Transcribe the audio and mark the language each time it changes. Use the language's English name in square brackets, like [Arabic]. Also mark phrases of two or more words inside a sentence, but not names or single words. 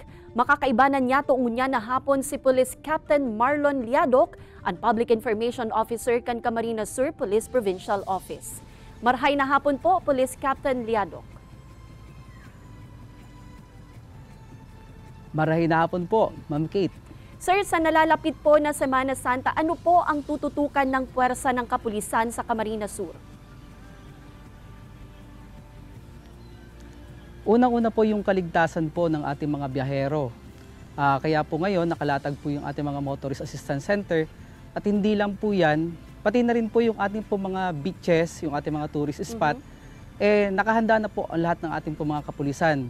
[Bikol] Makakaibanan niya tuong na hapon si Police Captain Marlon Liadok, ang Public Information Officer kan Camarines Sur Police Provincial Office. Marhay na hapon po, Police Captain Liadok. Marhay na hapon po, Ma'am Kate. [Filipino] Sir, sa nalalapit po na Semana Santa, ano po ang tututukan ng puwersa ng kapulisan sa Camarines Sur? Unang-una po yung kaligtasan po ng ating mga biyahero. Kaya po ngayon nakalatag po yung ating mga Motorist Assistance Center at hindi lang po yan, pati na rin po yung ating po mga beaches, yung ating mga [English] tourist spot, [Filipino] nakahanda na po ang lahat ng ating po mga kapulisan.